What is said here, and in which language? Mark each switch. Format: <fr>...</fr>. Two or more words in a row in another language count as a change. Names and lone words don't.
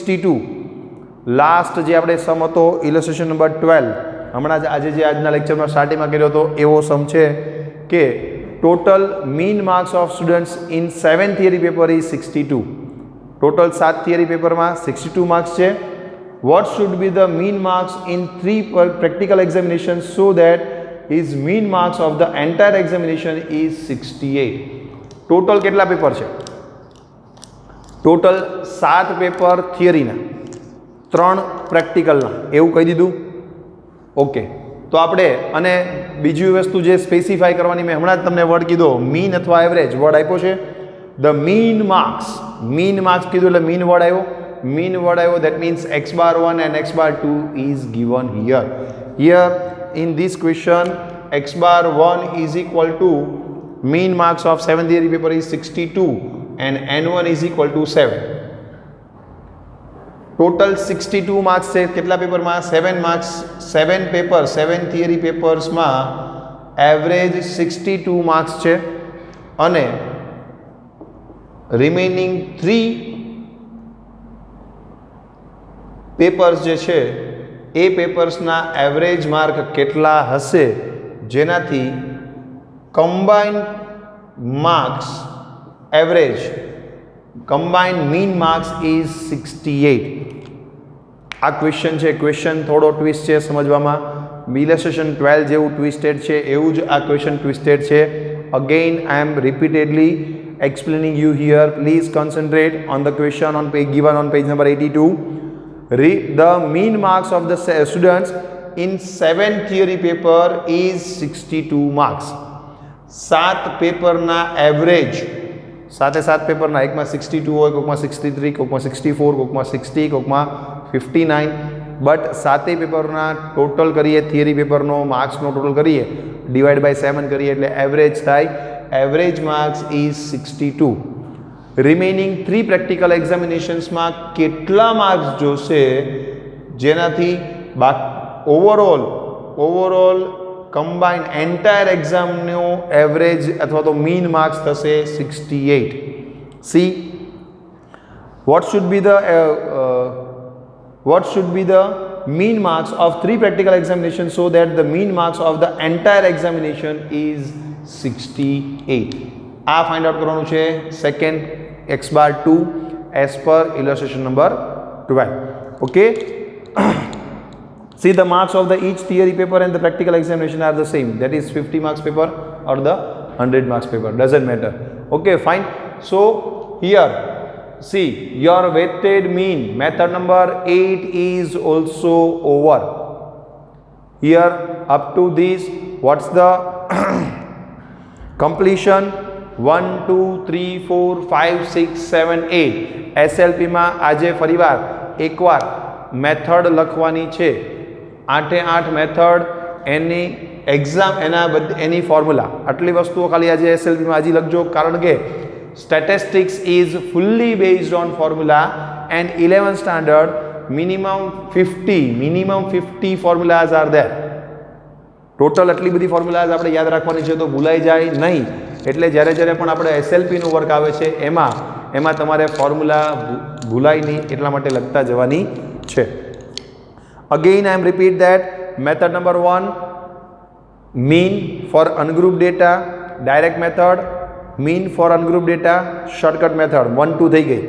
<gu>62 લાસ્ટ જે આપણે સમ હતો</gu> <en>illustration number</en> <gu>12 હમણાં આજે જે આજના લેક્ચરમાં સ્ટાર્ટિંગમાં કર્યો હતો એવો સમ છે કે</gu> <en>total mean marks of students in 7 theory paper is</en> <gu>62 ટોટલ 7 થિયરી પેપરમાં 62 માર્ક્સ છે</gu> <en>what should be the mean marks in 3 practical examinations so that his mean marks of the entire examination is 68</en> <gu>ટોટલ કેટલા પેપર છે ટોટલ 7 પેપર થિયરીના 3 પ્રેક્ટિકલના એવું કહી દીધું ઓકે તો આપણે અને બીજી વસ્તુ જે સ્પેસિફાઈ કરવાની મેં હમણાં જ તમને વર્ડ કીધો મીન અથવા એવરેજ વર્ડ આપ્યો છે ધ મીન માર્ક્સ કીધું એટલે મીન વર્ડ આવ્યો</gu> <en>that means x bar 1 and x bar 2 is given here in this question x bar 1 is equal to mean marks of 7 theory paper is 62 and n1 is equal to 7</en> <gu>total 62 marks છે કેટલા પેપરમાં 7 marks 7 પેપર 7</gu> <en>theory papers</en> <gu>માં એવરેજ 62 marks છે અને રિમેનિંગ 3 પેપર્સ જે છે એ પેપર્સના એવરેજ માર્ક કેટલા હશે જેનાથી કમ્બાઇન્ડ માર્ક્સ એવરેજ</gu> <en>combined mean marks is</en> <gu>68 આ ક્વેશ્ચન છે ક્વેશ્ચન થોડો ટ્વિસ્ટ છે સમજવામાં ઇલસ્ટ્રેશન</gu> <en>12</en> <gu>જેવું ટ્વિસ્ટેડ છે એવું જ આ ક્વેશ્ચન ટ્વિસ્ટેડ છે</gu> <en>again I am repeatedly explaining you here please concentrate on the question on page given on page number 82 the mean marks of the students in 7 theory paper is 62 marks</en> <gu>7 પેપરના એવરેજ 7 પેપરના એકમાં 62 હોય કોકમાં 63 કોકમાં 64 કોકમાં 60 કોકમાં 59 બટ 7 પેપરના ટોટલ કરીએ થિયરી પેપરનો માર્ક્સનો ટોટલ કરીએ</gu> <en>divide by</en> <gu>7 કરીએ એટલે એવરેજ થાય</gu> <en>average marks is</en> <gu>62 રિમેનિંગ 3 પ્રેક્ટિકલ એક્ઝામિનેશન્સમાં કેટલા માર્ક્સ જોશે જેનાથી ઓવરઓલ કમ્બાઇન્ડ એન્ટાયર એક્ઝામનો એવરેજ અથવા તો મીન માર્ક્સ થશે 68 સી</gu> <en>what should be the mean marks of 3 practical examinations so that the mean marks of the entire examination is 68</en> <gu>આ ફાઇન્ડ આઉટ કરવાનું છે</gu> <en>સેકન્ડ x bar 2 as per illustration number 12 okay see the marks of the each theory paper and the practical examination are the same that is 50 marks paper or the 100 marks paper doesn't matter okay fine so here see your weighted mean method number 8 is also over here up to this what's the completion</en> <gu>1 2 3 4 5 6 7 8 એસએલપીમાં આજે ફરીવાર એકવાર મેથડ લખવાની છે. 8 મેથડ, એની એક્ઝામ, એની ફોર્મ્યુલા, આટલી વસ્તુઓ ખાલી આજે એસએલપીમાં હજી લખજો, કારણ કે</gu> <en>statistics is fully based on formula and 11th standard minimum 50 formulas are there.</en> <gu>ટોટલ આટલી બધી ફોર્મ્યુલાઝ આપણે યાદ રાખવાની છે તો ભૂલાઈ જાય નહીં. એટલે જ્યારે પણ આપણે એસએલપીનું વર્ક આવે છે એમાં તમારે ફોર્મ્યુલા ભૂલાય નહીં એટલા માટે લખતા જવાની છે.</gu> <en>again I am repeat that method number 1 mean for ungroup data, direct method, mean for ungroup data, shortcut method 1 2</en> <gu>થઈ ગઈ.</gu>